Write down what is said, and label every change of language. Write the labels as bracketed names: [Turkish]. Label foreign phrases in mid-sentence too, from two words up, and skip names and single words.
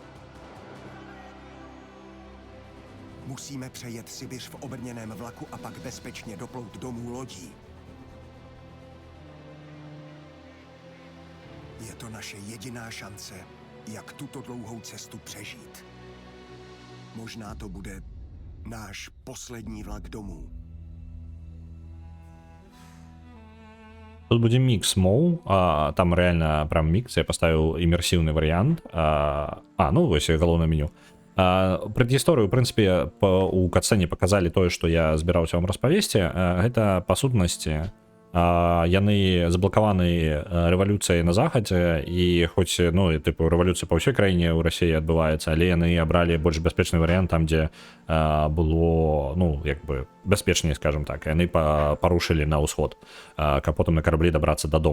[Czech] Musíme přejet Sibiř v obrněném vlaku a pak bezpečně doplout domů lodí. Je to naše jediná šance, jak tuto dlouhou cestu přežít. Možná to bude náš poslední vlak domů. [Ukrainian] Тут буде [Belarusian] мікс моў, там реально прям мікс, я поставіў імерсіўны варыянт. Ну вось галоўнае меню. Прадгісторыю, у прынцыпе, у катсцэне паказалі тое, што я збіраўся вам распавесці. Гэта па сутнасці яны заблакаваны рэвалюцыяй на захадзе, і хоць, ну, тыпу, рэвалюцыя па ўсёй краіне ў Расіі адбываецца, але яны абралі больш бяспечны варыянт там, дзе было, ну, як бы бяспечней, скажем так, яны парушылі на ўсход, каб потым на караблі дабрацца дадому.